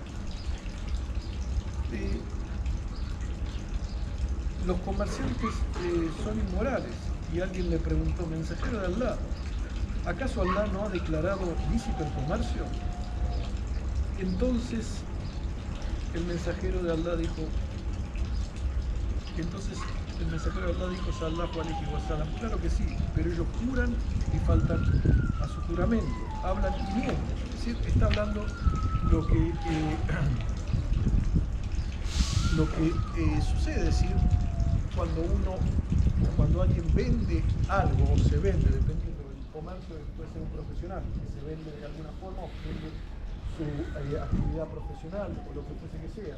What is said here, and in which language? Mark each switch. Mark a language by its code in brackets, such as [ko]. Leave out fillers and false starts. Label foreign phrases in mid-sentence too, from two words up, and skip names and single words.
[es] Los comerciantes son inmorales. Y alguien le preguntó, mensajero de Allah, ¿acaso Allah no ha declarado lícito el comercio? Entonces el mensajero de Allah dijo, [ar] صلى الله عليه وسلم, [es] claro que sí, pero ellos juran y faltan a su juramento, hablan y mienten. Es decir, está hablando lo que sucede, es decir, cuando alguien vende algo o se vende, dependiendo del comercio, puede ser un profesional que se vende de alguna forma o vende su actividad profesional o lo que fuese que sea.